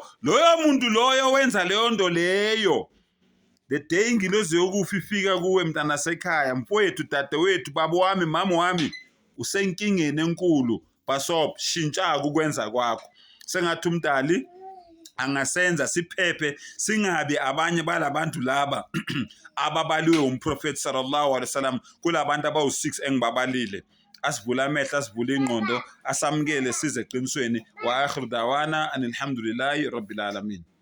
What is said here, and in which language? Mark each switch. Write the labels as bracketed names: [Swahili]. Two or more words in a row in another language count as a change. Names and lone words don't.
[Zulu] Loyo muntu loyo wenza leyo nto leyo, [English] the day [Zulu] ingilozi yokufa ifika kuwe mntana sekhaya, mfowethu, dadewethu, babo wami, mama wami, usenkingeni enkulu. Basop, shintsha ukwenza kwakho. Sengathi umdali angasenza siphephe, singabi abanye balabantu laba ababaliwe umprofeti [Arabic] صلى الله عليه وسلم, [Zulu] kulabantu abawu6 engibabalile. Asivula amehlo, asivula ingqondo, asamukele size eqinisweni. [Arabic] وآخر دعوانا الحمد لله رب العالمين.